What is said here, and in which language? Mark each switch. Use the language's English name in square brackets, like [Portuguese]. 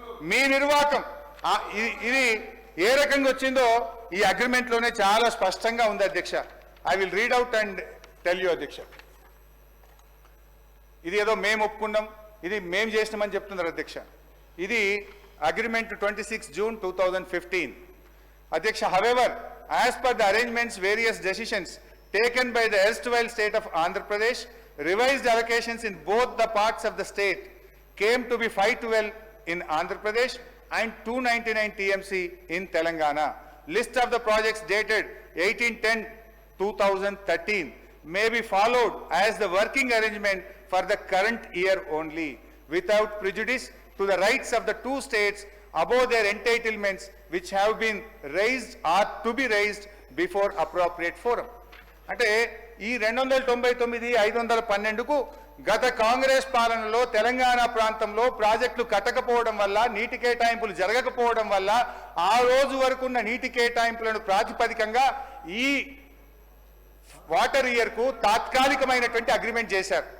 [Telugu] మీ నిర్వాహకం ఇది ఏ రకంగా వచ్చిందో ఈ అగ్రిమెంట్ లోనే చాలా స్పష్టంగా ఉంది అధ్యక్ష. [English] I will read out and tell you అధ్యక్ష. [Telugu] ఇది ఏదో మేము ఒప్పుకున్నాం, ఇది మేము చేసినామని చెప్తున్నారు అధ్యక్ష. ఇది అగ్రిమెంట్ 26 June 2015 అధ్యక్ష. [English] However, as per the arrangements, various decisions taken by the erstwhile state of Andhra Pradesh, revised allocations in both the parts of the state came to be 512 in Andhra Pradesh and 299 TMC in Telangana. List of the projects dated 18/10/2013 may be followed as the working arrangement for the current year only, without prejudice to the rights of the two states above their entitlements which have been raised or to be raised before appropriate forum. [Telugu] అంటే ఈ 299, 512కు గత కాంగ్రెస్ పాలనలో తెలంగాణ ప్రాంతంలో ప్రాజెక్టులు కట్టకపోవడం వల్ల, నీటి కేటాయింపులు జరగకపోవడం వల్ల ఆ రోజు వరకున్న నీటి కేటాయింపులను ప్రాతిపదికంగా ఈ వాటర్ ఇయర్కు తాత్కాలికమైనటువంటి అగ్రిమెంట్ చేశారు.